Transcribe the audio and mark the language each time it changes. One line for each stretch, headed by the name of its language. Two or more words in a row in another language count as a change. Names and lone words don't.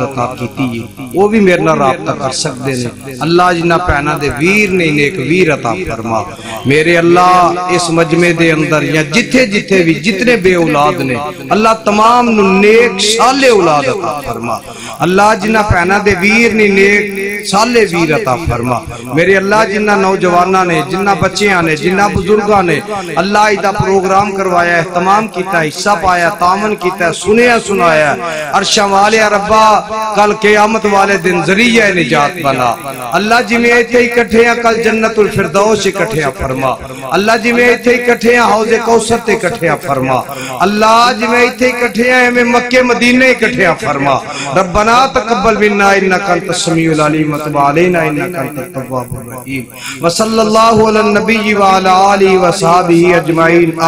Punjabi: عطا کیتی ہے وہ بھی میرے نال رابطہ کر سکتے ہیں اللہ جنہ پہنا دے ویر نے نیک ویر عطا فرما میرے اللہ اس مجمع دے اندر یا جتھے جتھے بھی جتنے بے اولاد نے اللہ تمام نو نیک صالح اولاد عطا فرما اللہ جنہ پہنا دے ویر نے نیک صالح ویر عطا فرما میرے اللہ جنہ نوجوانہ نے جنہ بچیاں نے جنہ بزرگاں نے اللہ ایدہ پروگرام کروایا اہتمام کیتا حصہ پایا تامن کیتا سنیا سنایا عرشاں والے ربا کل قیامت والے دن ذریعہ نجات بنا اللہ جی میں ایتھے ہی کٹھے ہیں کل جنت الفردوس اکٹھے ہیں فرما اللہ جی میں ایتھے ہی کٹھے ہیں حوض کوثر تے اکٹھے ہیں فرما اللہ جی میں ایتھے ہی کٹھے ہیں میں مکہ مدینہ اکٹھے ہیں فرما
Arabic: ربنا تقبل منا انک انت السمیع العلیم وتب علینا انک انت التواب الرحیم وصلی اللہ علی النبی وعلی آلہ وصحبہ اجمعین